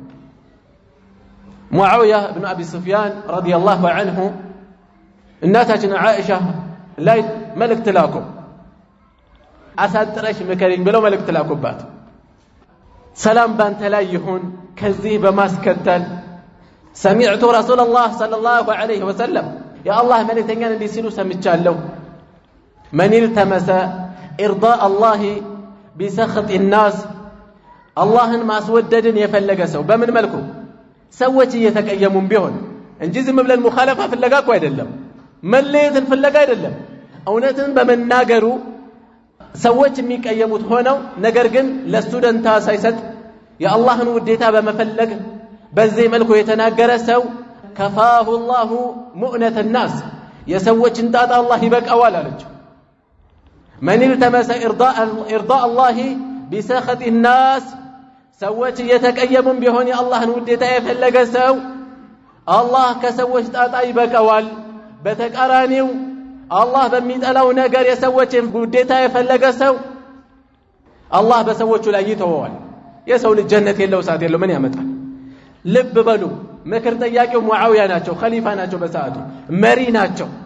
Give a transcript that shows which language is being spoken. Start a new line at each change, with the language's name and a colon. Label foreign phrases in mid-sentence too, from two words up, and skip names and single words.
Amharic: ሙዓዊያ ኢብኑ አቢ ሱፊያን
Arabic: رضي الله عنه
Amharic: እናታችን ዓኢሻ ላይ መልእክት ላኩ አሳጥረሽ ምከሪኝ ብለው መልእክት ላኩባት ሰላም ባንተ ላይ ይሁን ከዚህ በማስከተል
Arabic: سمعت رسول الله صلى الله عليه وسلم يا الله
Amharic: መልእክተኛን እንዲህ ሲሉ ሰምቻለሁ
Arabic: من التمس إرضاء الله بسخط الناس
Amharic: اللهን ማስወደድን የፈለገ ሰው በምን መልኩ ሰዎች እየተቀየሙን ቢሆን እንጂ ዝም ብለን ሙኻለፋ ፍለጋ እኮ አይደለም መለየትን ፍለጋ አይደለም እውነትን በመናገሩ ሰዎች የሚቀየሙት ሆነው ነገር ግን ለሱ ደንታ ሳይሰጥ የአላህን ውዴታ በመፈለግ በዚህ መልኩ የተናገረ ሰው
Arabic: كفاه الله مؤنة الناس
Amharic: የሰዎችን ጣጣ አላህ ይበቃዋል አለች
Arabic: من التمس إرضاء الله بسخط
Amharic: الناس ሰዎች እየተቀየሙን ቢሆን የአላህን ውዴታ የፈለገ ሰው አላህ ከሰዎች ጣጣ ይበቃዋል በተቃራኒው አላህ በሚጠላው ነገር የሰዎችን ውዴታ የፈለገ ሰው አላህ በሰዎቹ ላይ ይተወዋል የሰው ልጅ ጀነት የለው ሳት የለው ምን ያመጣል ልብ በሉ ምክር ጠያቂው ሙዓዊያ ናቸው ኸሊፋ ናቸው በሰዓቱ መሪ ናቸው